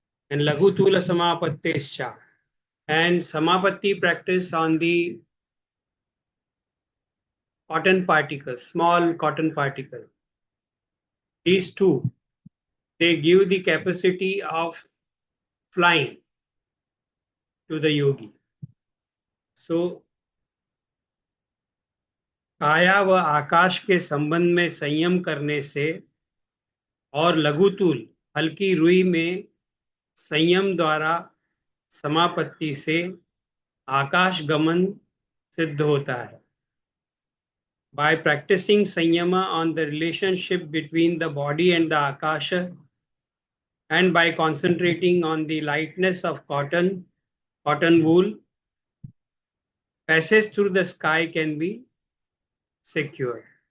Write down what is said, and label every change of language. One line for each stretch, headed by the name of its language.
English: And
Sanskrit: lagutula samapattescha.
English: And samapatti practice on the cotton particles, small cotton particle. These two, they give the capacity of flying to the yogi.
Hindi: So काया व आकाश के संबंध में संयम करने से और लघुतूल हल्की रुई में संयम द्वारा समापत्ति से आकाश गमन सिद्ध होता है.
English: By practicing sanyama on the relationship between the body and the akasha, and by concentrating on the lightness of cotton wool, passage through the sky can be secure.